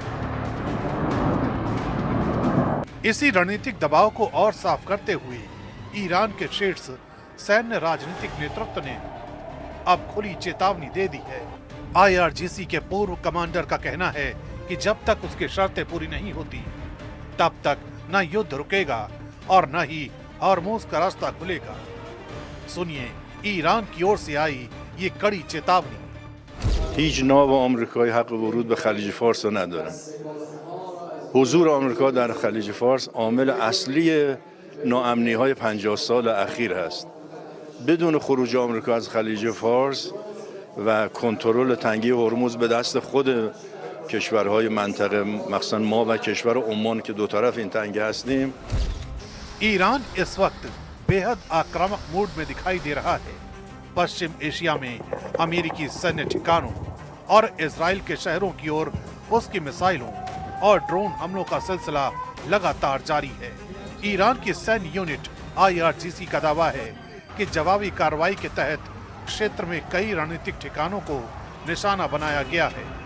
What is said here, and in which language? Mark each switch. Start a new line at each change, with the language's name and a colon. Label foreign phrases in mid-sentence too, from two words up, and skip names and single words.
Hindi: इसी रणनीतिक दबाव को और साफ करते हुए ईरान के शीर्ष सैन्य राजनीतिक नेतृत्व ने अब खुली चेतावनी दे दी है। आईआरजीसी के पूर्व कमांडर का कहना है कि जब तक उसकी शर्तें पूरी नहीं होती, तब तक न युद्ध रुकेगा और न ही हॉर्मुज का रास्ता खुलेगा। सुनिए ईरान की ओर से आई ये कड़ी चेतावनी।
Persian: هیچ ناو آمریکایی حق ورود به خلیج فارس رو ندارن. حضور آمریکا در خلیج فارس عامل اصلی ناامنی‌های 50 سال اخیر است. بدون خروج آمریکا از خلیج فارس و کنترل تنگی هرمز به دست خود کشورهای منطقه، مخصوصا ما و کشور عمان که دو طرف این تنگه هستیم.
Hindi: ईरान इस वक्त बेहद आक्रामक मूड में दिखाई दे रहा है। पश्चिम एशिया में अमेरिकी सैन्य ठिकानों और इजराइल के शहरों की ओर उसकी मिसाइलों और ड्रोन हमलों का सिलसिला लगातार जारी है। ईरान की सैन्य यूनिट आईआरजीसी का दावा है कि जवाबी कार्रवाई के तहत क्षेत्र में कई रणनीतिक ठिकानों को निशाना बनाया गया है।